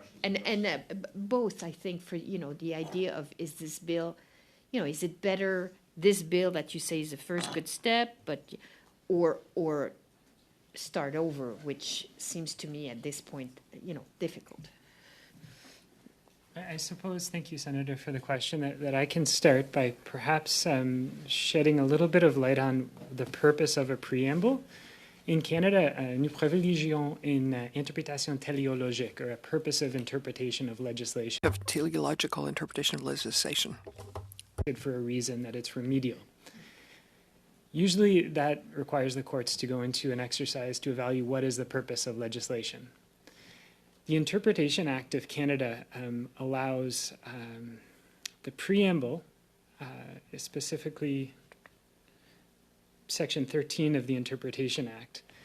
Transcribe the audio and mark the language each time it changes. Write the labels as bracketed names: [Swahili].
[English] And both, I think, for, you know, the idea of, is this bill, you know, is it better, this bill that you say is the first good step, but, or start over, which seems to me at this point, you know, difficult. I suppose, thank you, Senator, for the question, that I can start by perhaps shedding a little bit of light on the purpose of a preamble. In Canada, [French] nous privilégions une interprétation téléologique, [English] or a purpose of interpretation of legislation. Of teleological interpretation of legislation. For a reason that it's remedial. Usually that requires the courts to go into an exercise to evaluate what is the purpose of legislation. The Interpretation Act of Canada allows the preamble, specifically Section 13 of the Interpretation Act,